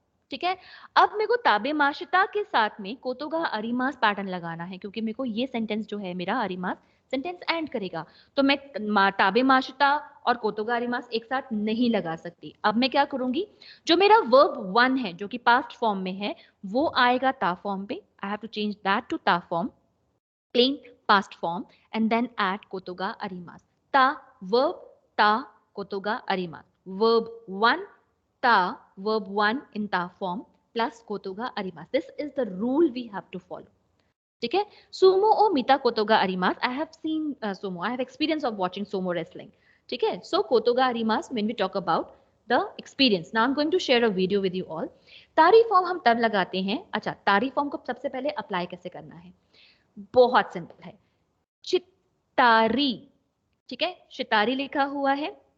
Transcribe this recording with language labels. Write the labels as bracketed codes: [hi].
[hi] ठीक है, अब मेरे को ताबेमाशिता के साथ में कोतोगा अरिमास पैटर्न लगाना है क्योंकि मेरे को ये सेंटेंस जो है मेरा अरिमास सेंटेंस एंड करेगा. तो मैं ताबेमाशिता और कोतोगा अरिमास एक साथ नहीं लगा सकती. अब मैं क्या करूंगी, जो मेरा वर्ब वन है जो कि पास्ट फॉर्म में है, वो आएगा ता फॉर्म पे. [en] I have to change that to ता form, plain past form, and then add kotoga arimasu. Ta verb, ta kotoga arimasu. Verb 1, ta verb 1 in ta form plus kotoga arimasu. This is the rule we have to follow. [hi] ठीक है, [ja] sumo o mita kotoga arimasu. [en] I have seen sumo. I have experience of watching sumo wrestling. [hi] ठीक है, [en] so kotoga arimasu when we talk about the experience. Now I'm going to share a video with you all. [hi] तारी form हम तब लगाते हैं. अच्छा, तारी form को सबसे पहले अप्लाई कैसे करना है? बहुत सिंपल है. चितारी. ठीक है, शितारी लिखा हुआ है.